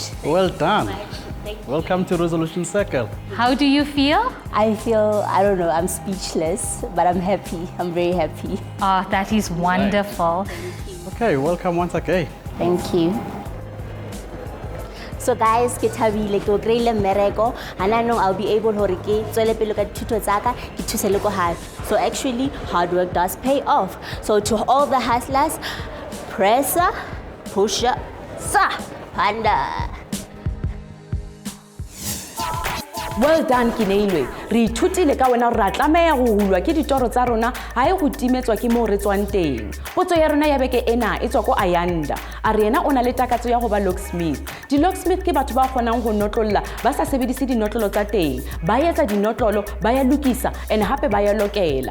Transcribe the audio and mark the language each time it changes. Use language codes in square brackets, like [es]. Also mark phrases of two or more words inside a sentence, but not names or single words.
[en] Well done. Welcome to Resolution Circle. How do you feel? I feel, I don't know, I'm speechless, but I'm happy. I'm very happy. Ah, that is wonderful. Okay, welcome once again. Thank you. So guys, [st] ke thabile ke greile mmereko ana no [en] I'll be able to [st] ke tswele pele ka dithuto tsaka ke thuse le ko hae. [en] So actually hard work does pay off. So to all the hustlers, presser, pusher, sa, panda. Well done Keneilwe. [st] Re ithutile ka wena re tlameya go hulwa ke ditoro tsa rona ha e go timetswa ke mo re tswang teng. Potso ya rona ya beke ena e tswa ko Ayanda. A re yena o na le takatso ya go ba locksmith. Di locksmith ke batho ba kgonang go notlolla ba sa sebedise dinotlolo tsa teng. Ba etsa dinotlolo, ba ya lokisa and hape ba ya lokela.